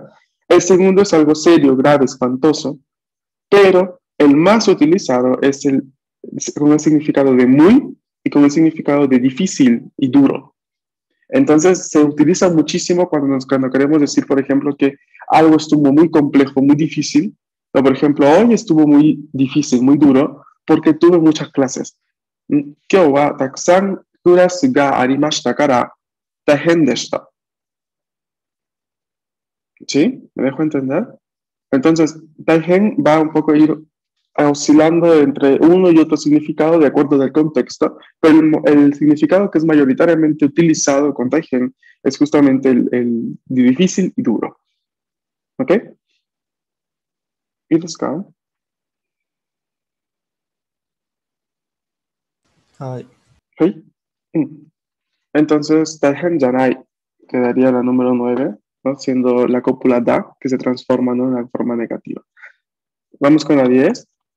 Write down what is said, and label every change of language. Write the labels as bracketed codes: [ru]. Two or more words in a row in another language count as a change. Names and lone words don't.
[es] El segundo es algo serio, grave, espantoso, pero el más utilizado es con el significado de muy y con el significado de difícil y duro. Entonces se utiliza muchísimo cuando queremos decir, por ejemplo, que algo estuvo muy complejo, muy difícil. O, por ejemplo, hoy estuvo muy difícil, muy duro, porque tuve muchas clases. [ja] 今日はたくさんclaseがありましたから大変でした. [es] ¿Sí? ¿Me dejo entender? Entonces, taihen va un poco a ir oscilando entre uno y otro significado de acuerdo al contexto, pero el significado que es mayoritariamente utilizado con taihen es justamente el de difícil y duro. ¿Ok? ¿Y los ka? [ja] はい。 [es] ¿Sí? Entonces, [ja] 大変じゃない [es] quedaría la número 9, ¿no? Siendo la cópula da, que se transforma, ¿no?, en la forma negativa. Vamos con la 10.